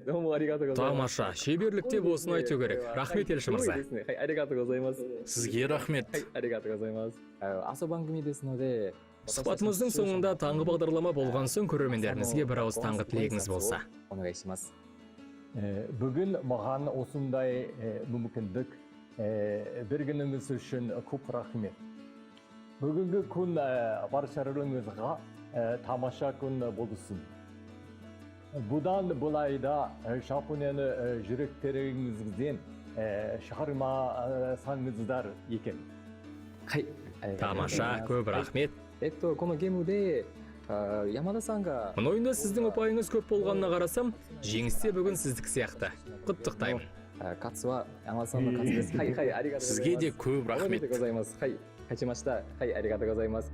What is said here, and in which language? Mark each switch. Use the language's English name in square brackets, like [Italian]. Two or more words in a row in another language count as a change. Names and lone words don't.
[Japanese] どうもありがとうございます。 [Kazakh] тамаша, шеберлік деп осыны айту керек. Рахмет, Елші мырза. [Japanese] はい、ありがとうございます。 [Kazakh] Сізге рахмет. [Japanese] はい、ありがとうございます。朝番組ですので、 [Kazakh] Сұхбатымыздың соңында таңғы бағдарлама болған соң көрермендерімізге бір ауыз таңғы тілегіңіз болса. [Japanese] お願いします。 [Kazakh] Бүгін маған осындай мүмкіндік бергеніңіз үшін көп рахмет. Бүгінгі күн баршаларыңызға тамаша күн болсын. Бұдан былай да Жапонияны жүректеріңізден шығармасаңыздар екен. [Japanese] はい、 [Kazakh] Тамаша, көп рахмет. [Japanese] このゲームで山田さんが [Kazakh] Мұны ойында сіздің ұпайыңыз көп болғанына қарасам, жеңісте бүгін сіздік сияқты. Құттықтаймын. [Japanese] 勝つは山田さんの勝ちです。はい、はい、ありがとうございます。 [Kazakh] Сізге де көп [Japanese] おめで [Kazakh] рахмет. [Japanese] とうございます。はい、勝ちました。はい、ありがとうございます。